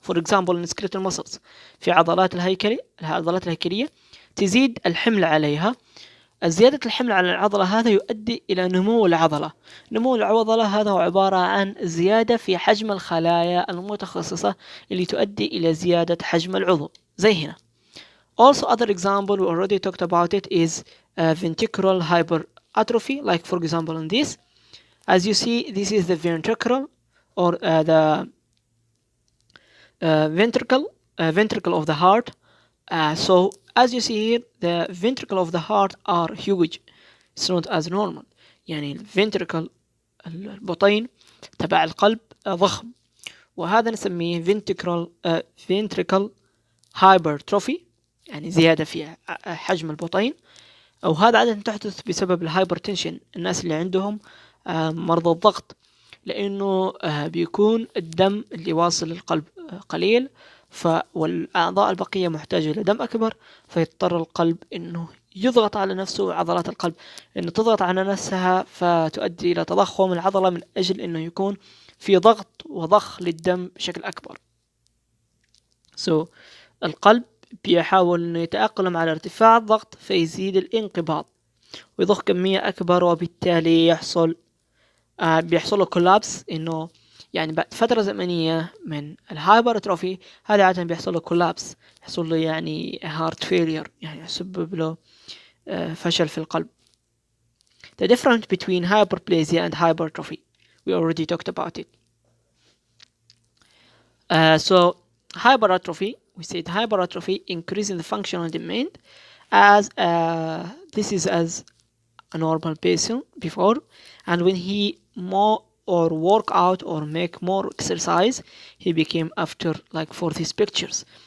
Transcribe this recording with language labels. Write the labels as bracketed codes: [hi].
[en] for example in skeletal muscles، [ar] في العضلات الهيكلية تزيد الحمل عليها. زيادة الحمل على العضلة هذا يؤدي إلى نمو العضلة. نمو العضلة هذا هو عبارة عن زيادة في حجم الخلايا المتخصصة اللي تؤدي إلى زيادة حجم العضو زي هنا. [en] Also other example we already talked about it is ventricular hypertrophy, like for example in this. As you see, this is the ventricle or the ventricle of the heart. So as you see here, the ventricle of the heart are huge. It's not as normal. [ar] يعني الفنتركل البطين تبع القلب ضخم، وهذا نسميه ventricle hypertrophy، يعني زيادة في حجم البطين. أو هذا عادة تحدث بسبب الهايبرتنشن، الناس اللي عندهم مرضى الضغط، لأنه بيكون الدم اللي واصل للقلب قليل، والأعضاء البقية محتاجة إلى دم أكبر، فيضطر القلب إنه يضغط على نفسه، وعضلات القلب إنه تضغط على نفسها، فتؤدي إلى تضخم العضلة من أجل إنه يكون في ضغط وضخ للدم بشكل أكبر. القلب بيحاول إنه يتأقلم على ارتفاع الضغط، فيزيد الانقباض ويضخ كمية أكبر، وبالتالي بيحصل له كولابس، إنه يعني بعد فترة زمنية من الهايبرتروفي هذا عادة بيحصل له كولابس، يحصل له يعني هارت فيلير، يعني يسبب له فشل في القلب. [en] The difference between hyperplasia and hypertrophy we already talked about it. So hypertrophy, we said hypertrophy increasing the functional demand as this is as a normal patient before, and when he more or work out or make more exercise, he became after like for these pictures.